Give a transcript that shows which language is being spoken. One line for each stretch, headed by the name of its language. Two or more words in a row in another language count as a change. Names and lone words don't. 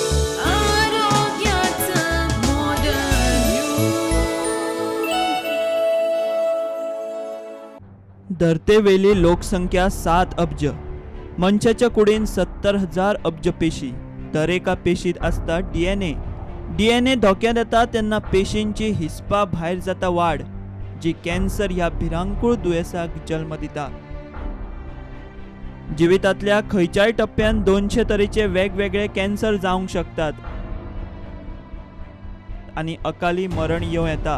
Konkani: धरतेवेली लोकसंख्या 7 अब्ज, मंचाच्या कुडीन 70,000 अब्ज पेशी. दरेका पेशीत असता DNA. DNA धोक्यात येता तेन्ना पेशींची हिस्पा भायर जाता वाड, जी कॅन्सर ह्या भिरांकूळ दुयेसाक जल्म दिता. जिवितांतल्या खंयच्याय टप्प्यान 200 तरेचे वेगवेगळे कॅन्सर जावंक शकतात आनी अकाली मरण येवं येता.